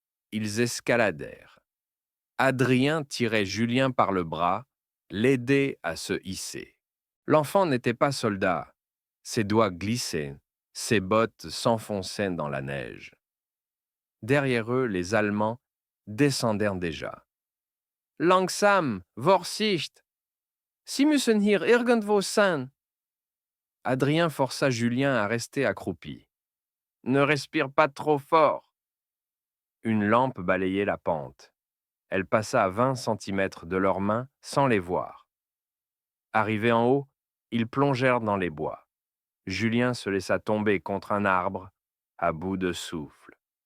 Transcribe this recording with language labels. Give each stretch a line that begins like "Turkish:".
French: Ils escaladèrent. Adrien tirait Julien par le bras, l'aidait à se hisser. L'enfant n'était pas soldat. Ses doigts glissaient, ses bottes s'enfonçaient dans la neige. Derrière eux, les Allemands descendèrent déjà.
German: Langsam, Vorsicht! Sie müssen hier irgendwo sein.
French: Adrien força Julien à rester accroupi. Ne respire pas trop fort. Une lampe balayait la pente. Elle passa à 20 centimètres de leurs mains sans les voir. Arrivés en haut, ils plongèrent dans les bois. Julien se laissa tomber contre un arbre, à bout de souffle.